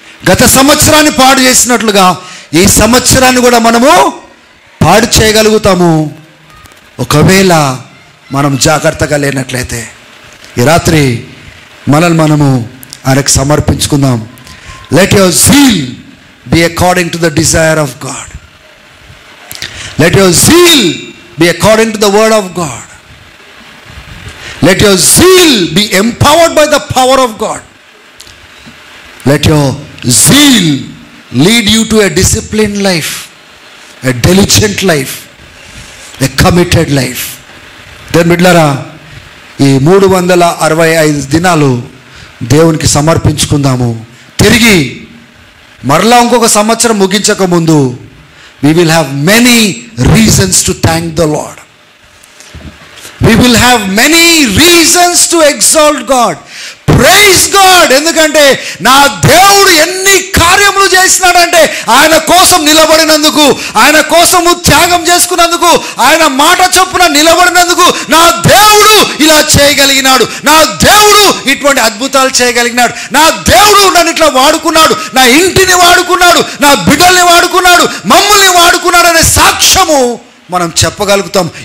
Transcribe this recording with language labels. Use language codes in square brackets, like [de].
[te] గత సంవత్సరాన్ని పాడు చేసినట్లుగా ఈ సంవత్సరాన్ని కూడా మనము పాడు చేయగలుగుతాము, ఒకవేళ మనం జాగ్రత్తగా లేనట్లయితే. ఈ రాత్రి మనల్ని మనము ఆయనకు సమర్పించుకుందాం. [en] Let your zeal be according to the desire of God. Let your zeal be according to the word of God. Let your zeal be empowered by the power of God. Let your zeal lead you to a disciplined life, a diligent life, a committed life. [te] Then మిడ్లరా, ఈ 365 దినాలు దేవునికి సమర్పించుకుందాము. తిరిగి మరలా ఇంకొక సంవత్సరం ముగించక ముందు [en] we will have many reasons to thank the Lord. We will have many reasons to exalt God. Praise God. [te] ఎందుకంటే నా దేవుడు ఎన్ని కార్యములు చేసినాడంటే, ఆయన కోసం నిలబడినందుకు, ఆయన కోసము త్యాగం చేసుకున్నందుకు, ఆయన మాట చొప్పున నిలబడినందుకు నా దేవుడు ఇలా చేయగలిగినాడు, నా దేవుడు ఇటువంటి అద్భుతాలు చేయగలిగినాడు, నా దేవుడు నన్ను ఇట్లా వాడుకున్నాడు, నా ఇంటిని వాడుకున్నాడు, నా బిడ్డల్ని వాడుకున్నాడు, మమ్మల్ని వాడుకున్నాడు అనే సాక్ష్యము మనం చెప్పగలుగుతాం.